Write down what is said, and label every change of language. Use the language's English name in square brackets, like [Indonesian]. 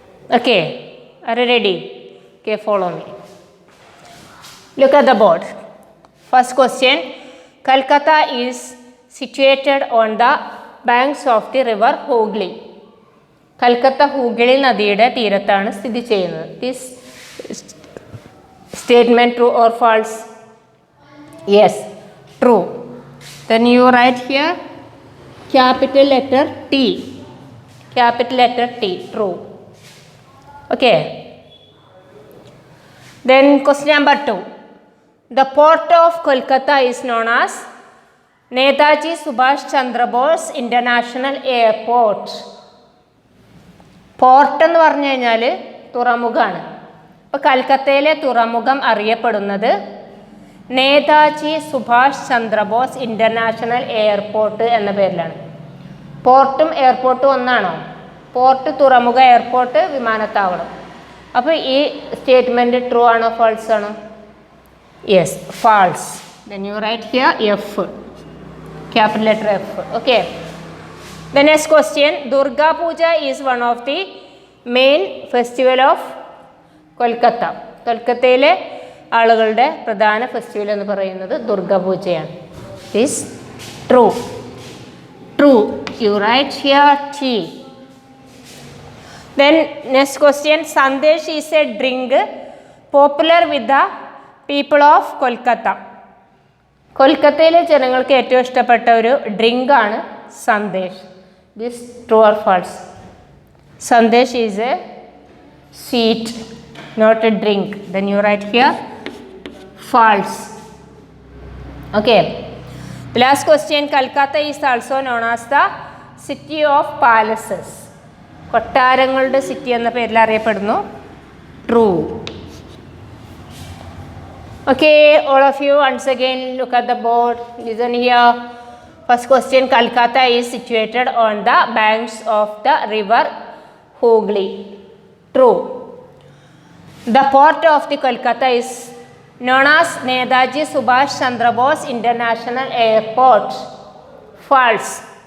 [English] Okay, are you ready? Okay, follow me. Look at the board. First question, Kolkata is situated on the banks of the river Hooghly. [Malayalam] Kolkata Hooghly നദിയുടെ തീരത്താണ് സ്ഥിതി ചെയ്യുന്നത്. [English] This statement true or false? Yes, true. Then you write here capital letter T. Capital letter T, true. Okay. Then question number 2. The port of Kolkata is known as Netaji Subhash Chandra Bose International Airport. [Malayalam] Port എന്ന് പറഞ്ഞു കഴിഞ്ഞാൽ തുറമുഖമാണ്. അപ്പോൾ കൽക്കത്തയിലെ തുറമുഖം അറിയപ്പെടുന്നത് Netaji Subhash Chandrabose international airport എന്ന പേരിലാണ്. പോർട്ടും എയർപോർട്ടും ഒന്നാണോ? Port തുറമുഖ, എയർപോർട്ട് വിമാനത്താവളം. അപ്പോൾ ഈ സ്റ്റേറ്റ്മെൻറ്റ് ട്രൂ ആണോ ഫാൾസ് ആണോ? [English] Yes, false. Then you write here F, capital letter F. Okay. The next question, Durga Puja is one of the main festival of Kolkata. [Malayalam] കൊൽക്കത്തയിലെ ആളുകളുടെ പ്രധാന ഫെസ്റ്റിവൽ എന്ന് പറയുന്നത് Durga പൂജയാണ്. [English] Is true. True. You write here T. Then next question, Sandesh is a drink popular with the people of Kolkata. [Malayalam] കൊൽക്കത്തയിലെ ജനങ്ങൾക്ക് ഏറ്റവും ഇഷ്ടപ്പെട്ട ഒരു ഡ്രിങ്ക് ആണ് Sandesh. [English] This true or false? Sandesh is a sweet, not a drink. Then you write here false. Okay. The last question, Kolkata is also known as the city of palaces. [Malayalam] കൊട്ടാരങ്ങളുടെ city എന്ന പേരിൽ അറിയപ്പെടുന്നു. [English] True. Okay, all of you once again look at the board. Listen here. First question, Kolkata is situated on the banks of the river Hooghly. True. The port of the Kolkata is known as Netaji Subhash Chandra Bose International Airport. False.